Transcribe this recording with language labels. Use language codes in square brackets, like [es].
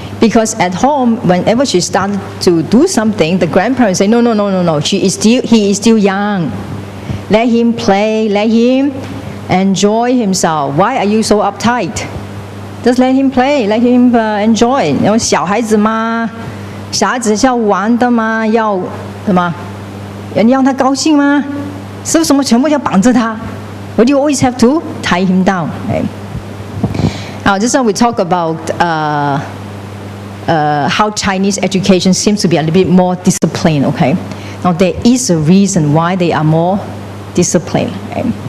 [en] Because at home, whenever she started to do something, the grandparents say, no, he is still young. Let him play, let him enjoy himself. Why are you so uptight? Just let him play, let him enjoy. [zh] 小孩子嘛，小孩子是要玩的嘛，要什么？你让他高兴吗？是不是什么全部要绑着他？ [en] But you always have to tie him down. Right? Now, just now we talk about how Chinese education seems to be a little bit more disciplined. Okay. Now there is a reason why they are more disciplined. Right?